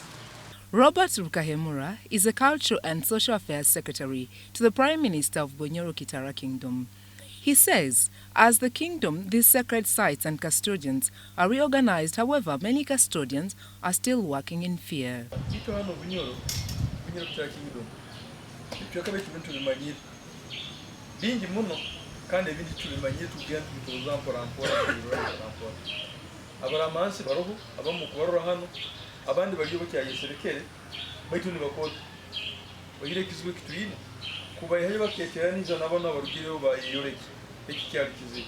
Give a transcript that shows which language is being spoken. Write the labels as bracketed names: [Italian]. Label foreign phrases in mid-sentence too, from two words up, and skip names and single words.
[English] Robert Rukahemura is the Cultural and Social Affairs Secretary to the Prime Minister of Bonyoro Kitara Kingdom. He says, as the kingdom, these sacred sites and custodians are reorganized. However, many custodians are still working in fear. [Nyoro] kandi ebindi tubimanye tugenda tubikozesa mpolampola abalamansi baroho abamu kubarora hano abandi baliyo bakyayeserekere baitu ni bakozi bagire kizwe kituyine kuba yahe baketeraniza nabona barugireho bayiyoleki ekikyali kizibu.